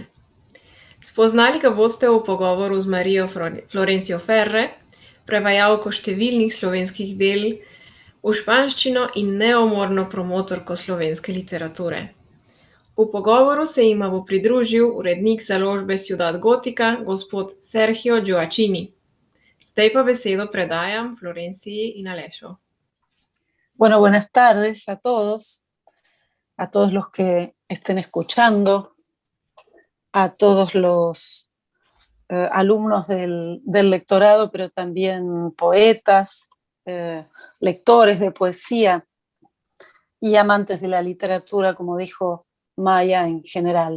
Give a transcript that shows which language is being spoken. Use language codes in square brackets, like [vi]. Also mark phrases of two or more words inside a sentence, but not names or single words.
[sl] Spoznali ga boste v pogovoru z Marijo Florencio Ferre, prevajalko številnih slovenskih del v španščino in neumorno promotorko slovenske literature. V pogovoru se jima bo pridružil urednik založbe Ciudad Gótica, gospod Sergio Gioacchini. Tej pa besedo predajam Florenciji in Alešu. [es] Bueno, buenas tardes a todos los que estén escuchando, a todos los alumnos del lectorado, pero también poetas, lectores de poesía y amantes de la literatura, como dijo Maya, en general.